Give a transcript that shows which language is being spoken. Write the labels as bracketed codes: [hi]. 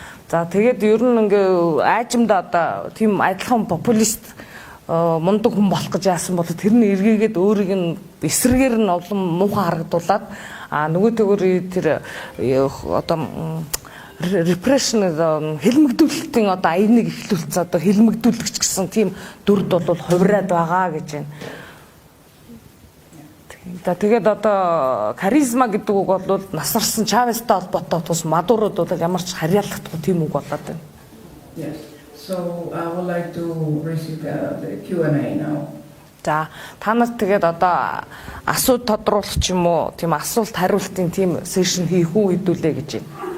[mn] За тэгээд ер нь ингээ аажимда одоо тийм адилхан популист мундаг хүн болох гэж яасан бол тэрний эргээгээд өөрийг нь эсрэгээр нь олон муухай харагдуулаад нөгөө төгөр тэр одоо repression хэлмэгдүүлэлтийн одоо аяныг эхлүүлсэн одоо хэлмэгдүүлэгч гэсэн тийм дүрд бол хувираад байгаа гэж байна. Тэгээд одоо харизма гэдэг үг бол насарсан Чавестай холбоотой тус Мадурод бол ямар ч харьяалагдахгүй тийм үг болоод байна. [en] Yes. So I would like to receive the Q&A now. [mn] За та нарт тэгээд одоо асуулт тодруулах ч юм уу тийм асуулт хариултын тийм сешн хийх үү хэдүүлээ гэж байна.